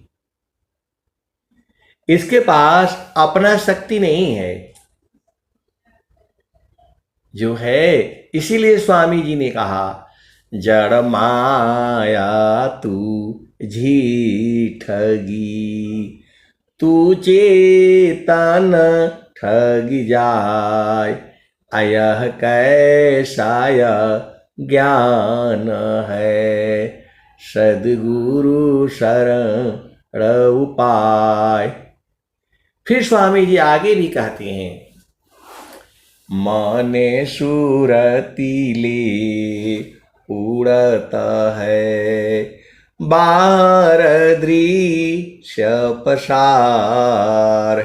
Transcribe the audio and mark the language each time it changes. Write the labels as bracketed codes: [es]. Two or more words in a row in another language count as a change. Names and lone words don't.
[hi] इसके पास अपना शक्ति नहीं है जो है। इसीलिए स्वामी जी ने कहा, जड़ माया तू झीठगी, तू चेतन ठग जाय। अयह कैसाय ज्ञान है, सद्गुरु शरण उपाय। फिर स्वामी जी आगे भी कहते हैं, माने सुरतीले उड़त है, बाहर दृश्य पसार।